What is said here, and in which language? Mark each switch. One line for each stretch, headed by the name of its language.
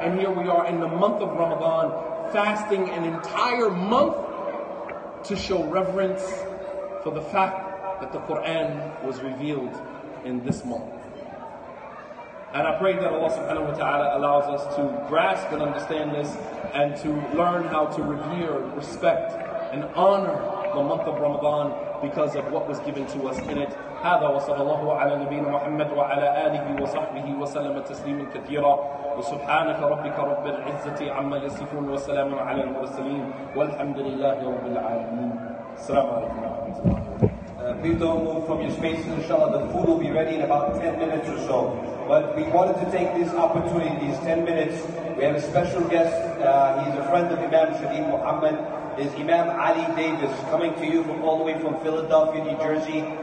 English: And here we are in the month of Ramadan, fasting an entire month to show reverence for the fact that the Quran was revealed in this month. And I pray that Allah subhanahu wa ta'ala allows us to grasp and understand this and to learn how to revere, respect, and honor the month of Ramadan because of what was given to us in it.
Arabic: هذا وصلى الله على نبينا محمد وعلى آله وصحبه وسلم تسليما كثيرا وسبحانك ربك رب العزة عما يصفون وسلام على المرسلين والحمد لله رب العالمين. السلام عليكم ورحمة الله وبركاته.
English: Please don't move from your spaces, inshallah. The food will be ready in about 10 minutes or so. But we wanted to take this opportunity, these 10 minutes. We have a special guest. He's a friend of Imam Shadeed Muhammad. Is Imam Ali Davis, coming to you from all the way from Philadelphia, New Jersey.